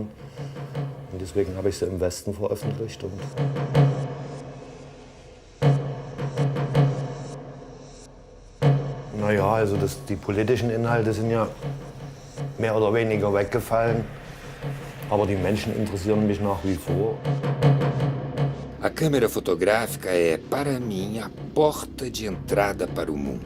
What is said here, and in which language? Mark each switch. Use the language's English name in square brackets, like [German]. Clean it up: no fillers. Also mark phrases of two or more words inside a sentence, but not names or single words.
[German] Und deswegen habe ich sie im Westen veröffentlicht. Und naja, also die politischen Inhalte sind ja mehr oder weniger weggefallen. Aber die Menschen interessieren mich nach wie vor. [Portuguese] A câmera fotográfica é, para mim, a porta de entrada para o mundo.